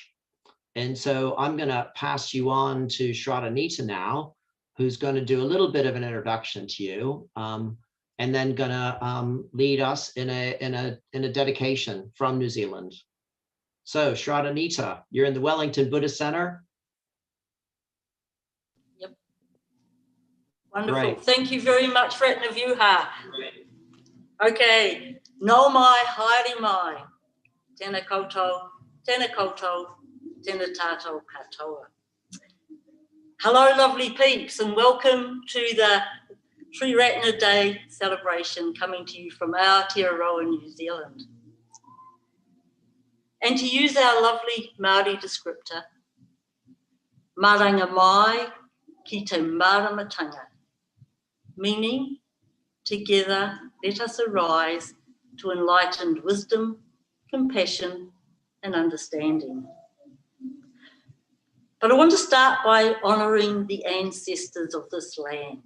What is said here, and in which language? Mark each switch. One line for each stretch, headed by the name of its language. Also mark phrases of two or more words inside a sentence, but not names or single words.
English: And so I'm going to pass you on to Shraddanitta now, who's going to do a little bit of an introduction to you, and then going to lead us in a dedication from New Zealand. So Shraddanitta, you're in the Wellington Buddhist Center. Yep. Wonderful. Great. Thank you very much, Ratnavyuha.
Māori: Okay. No mai, haere mai. Tēnā koutou, tēnā tātou katoa.
English: Hello, lovely peeps, and welcome to the Tri Ratna Day celebration coming to you from Aotearoa, New Zealand. And to use our lovely Maori descriptor,
Māori: maranga mai ki te maramatanga,
English: meaning together let us arise to enlightened wisdom, compassion, and understanding. But I want to start by honouring the ancestors of this land.